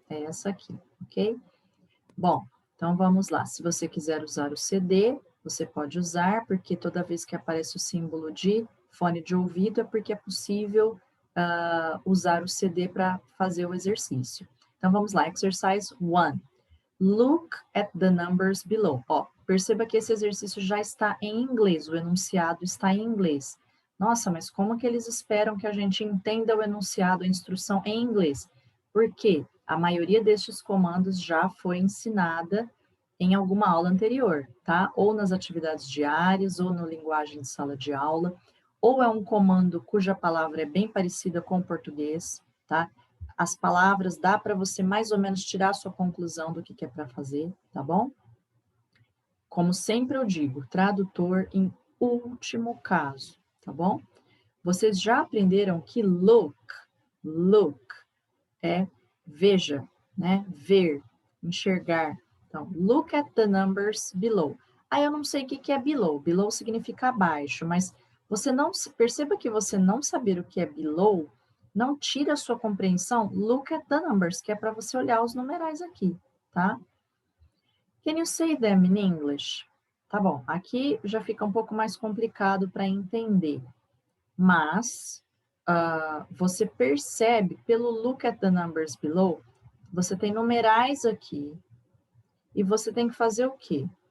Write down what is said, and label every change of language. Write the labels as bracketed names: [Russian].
[Portuguese] É essa aqui, ok? Bom, então vamos lá. Se você quiser usar o CD, você pode usar, porque toda vez que aparece o símbolo de fone de ouvido é porque é possível usar o CD para fazer o exercício. Então vamos lá, [English] exercise 1. Look at the numbers below. [Portuguese] Ó, perceba que esse exercício já está em inglês, o enunciado está em inglês. Nossa, mas como que eles esperam que a gente entenda o enunciado, a instrução em inglês? Porque a maioria destes comandos já foi ensinada em alguma aula anterior, tá? Ou nas atividades diárias, ou no linguagem de sala de aula, ou é um comando cuja palavra é bem parecida com o português, tá? As palavras, dá para você mais ou menos tirar a sua conclusão do que é para fazer, tá bom? Como sempre eu digo, tradutor em último caso, tá bom? Vocês já aprenderam que look é veja, né? Ver, enxergar. Então, [English] look at the numbers below. [Portuguese] Ah, eu não sei o que é below. Below significa abaixo, mas você não perceba que você não saber o que é below não tira a sua compreensão. [English] Look at the numbers, [Portuguese] que é para você olhar os numerais aqui, tá? [English] Can you say them in English? [Portuguese] Tá bom, aqui já fica um pouco mais complicado para entender, mas você percebe pelo [English] look at the numbers below, [Portuguese] você tem numerais aqui, e você tem que fazer o quê?